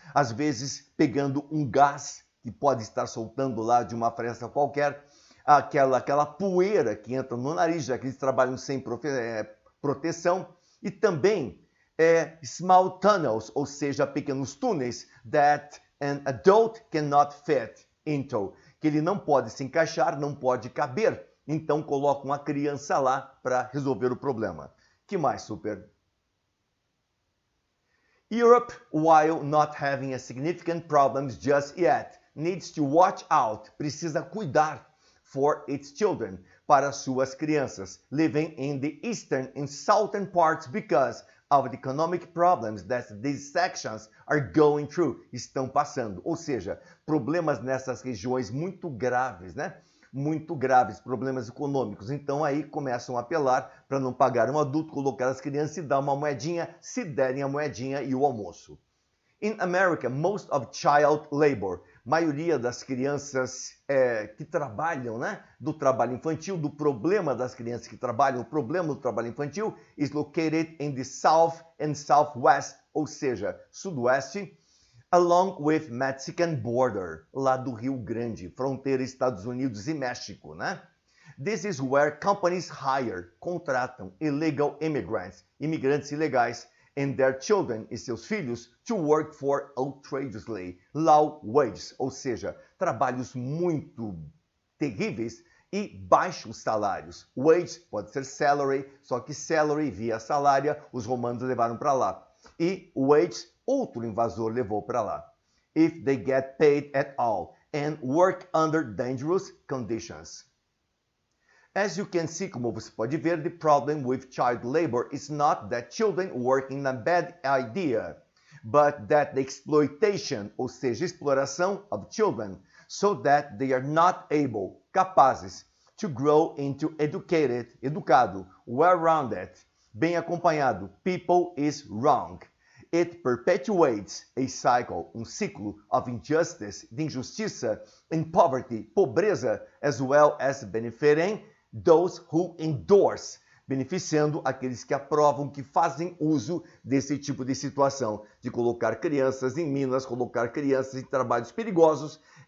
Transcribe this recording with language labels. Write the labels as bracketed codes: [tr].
[pt] Às vezes pegando um gás que pode estar soltando lá de uma fresta qualquer, aquela poeira que entra no nariz, já que eles trabalham sem proteção, e também [en] small tunnels, [pt] ou seja, pequenos túneis [en] that an adult cannot fit into, [pt] que ele não pode se encaixar, não pode caber, então colocam a criança lá para resolver o problema. Que mais, super? [en] Europe, while not having a significant problems just yet, needs to watch out, [pt] precisa cuidar [en] for its children, [pt] para suas crianças, [en] living in the eastern and southern parts because of the economic problems that these sections are going through, [pt] estão passando. Ou seja, problemas nessas regiões muito graves, né? Muito graves, problemas econômicos. Então aí começam a apelar para não pagar um adulto, colocar as crianças e dar uma moedinha, se derem a moedinha e o almoço. [en] In America, most of child labor, [pt] maioria das crianças que trabalham, né, do trabalho infantil, do problema das crianças que trabalham, o problema do trabalho infantil [en] is located in the south and southwest, [pt] ou seja, sudoeste, [en] along with Mexican border, [pt] lá do Rio Grande, fronteira Estados Unidos e México, né? [en] This is where companies hire, [pt] contratam [en] illegal immigrants, [pt] imigrantes ilegais, [en] and their children [pt] e seus filhos [en] to work for outrageously low wages, [pt] ou seja, trabalhos muito terríveis e baixos salários. Wage pode ser salary, só que salary via salária os romanos levaram para lá. E wage outro invasor levou para lá. [en] If they get paid at all and work under dangerous conditions. As you can see, [pt] como você pode ver, [en] the problem with child labor is not that children working a bad idea, but that the exploitation, [pt] ou seja, exploração [en] of children, so that they are not able, [pt] capazes, [en] to grow into [pt] educado, [en] well-rounded, [pt] bem acompanhado, [en] people is wrong. It perpetuates a cycle, [pt] ciclo [en] of injustice, [pt] de injustiça, [en] and poverty, [pt] pobreza, [en] as well as benefiting those who endorse, [pt] beneficiando aqueles que aprovam, que fazem uso desse tipo de situação, de colocar crianças em minas, colocar crianças em trabalhos perigosos,